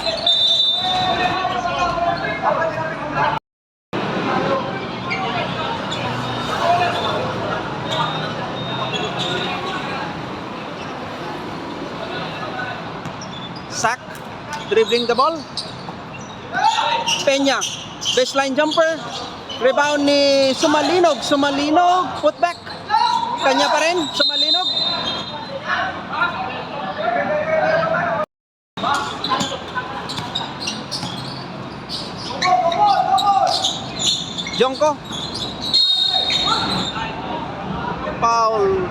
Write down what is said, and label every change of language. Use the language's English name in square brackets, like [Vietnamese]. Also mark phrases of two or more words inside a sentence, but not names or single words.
[English] Sack, dribbling the ball. Peña, baseline jumper. Rebound ni Sumalinog. Sumalinog, put back. [Filipino] Kanya pa rin, Sumalinog. Jongko. [English] Foul.